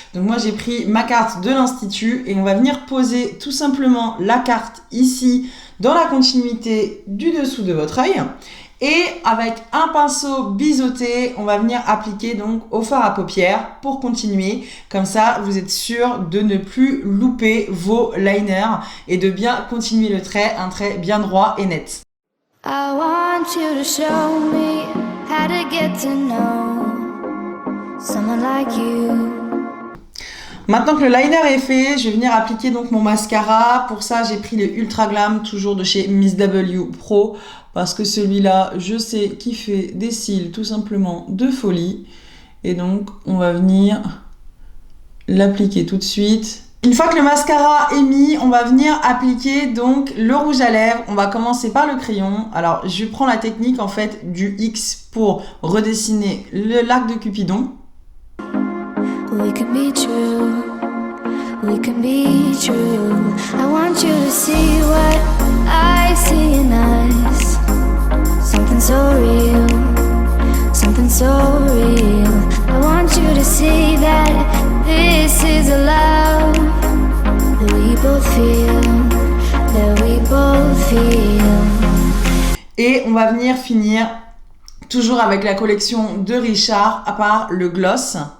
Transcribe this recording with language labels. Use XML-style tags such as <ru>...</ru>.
<fr>Donc moi j'ai pris ma carte de l'Institut et on va venir poser tout simplement la carte ici dans la continuité du dessous de votre œil. Et avec un pinceau biseauté, on va venir appliquer donc au fard à paupières pour continuer. Comme ça, vous êtes sûr de ne plus louper vos liners et de bien continuer le trait, un trait bien droit et net.</fr> <en>I want you to show me how to get to know someone like you.</en> <fr>Maintenant que le liner est fait, je vais venir appliquer donc mon mascara. Pour ça, j'ai pris le Ultra Glam, toujours de chez Miss W Pro, parce que celui-là, je sais qu'il fait des cils tout simplement de folie. Et donc, on va venir l'appliquer tout de suite. Une fois que le mascara est mis, on va venir appliquer donc le rouge à lèvres. On va commencer par le crayon. Alors, je prends la technique en fait du X pour redessiner l'arc de Cupidon.</fr> <en>We can be true, we can be true. I want you to see what I see in us. Something so real, something so real. I want you to see that this is a love that we both feel, that we both feel.</en> <fr>Et on va venir finir toujours avec la collection de Richard, à part le gloss.</fr>